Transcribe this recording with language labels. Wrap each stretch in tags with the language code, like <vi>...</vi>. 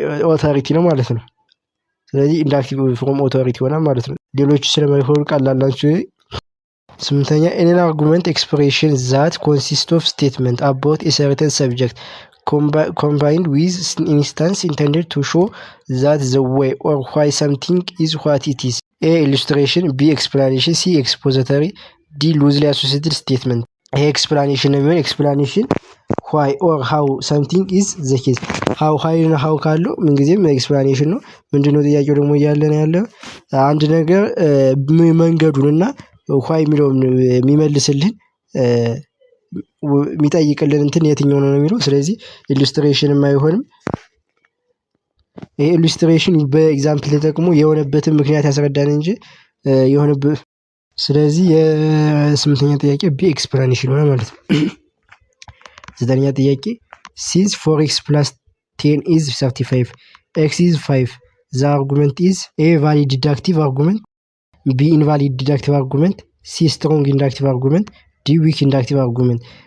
<am>ኦቶሪቲ ነው ማለት ነው። ስለዚህ ኢንዳክቲቭ ፍሮም ኦቶሪቲ ይሆናል ማለት ነው። ሌሎቹ ስለማይሆኑ ቀላል ናቸው። ስምንተኛ</am> <en>ኤን አርጉመንት ኤክስፕሬሽን ዛት ኮንሲስት ኦፍ ስቴትመንት አባውት ኤ ሰርተን ሰብጀክት combined with instance intended to show that the way or why something is what it is. A. Illustration. B. Explanation. C. Expository. D. Loosely associated statement. A. Explanation. Explanation why or how something is the case.</en> <am>how እና how ካለው ምንጊዜም ኤክስፕላኔሽን ነው። ምንድነው ጥያቄው ደግሞ እያለ ነው ያለው አንድ ነገር መንገዱንና why የሚለውን የሚመልስልን የሚጠይቅልን እንትን የትኛው ነው የሚለው። ስለዚህ ኢሉስትሬሽንም አይሆንም። ይሄ ኢሉስትሬሽን በኤግዛምፕል ተጠቅሞ የሆነበትን ምክንያት ያስረዳን እንጂ የሆነበት። ስለዚህ የስምንተኛ ጥያቄ ቢ ኤክስፕላኔሽን ሆነ ማለት ነው። ዘጠነኛ ጥያቄ</am> <en>ሲንስ 4x plus 10 is 35 x is 5 the argument is a valid deductive argument, b invalid deductive argument, c strong inductive argument, d weak inductive argument.</en>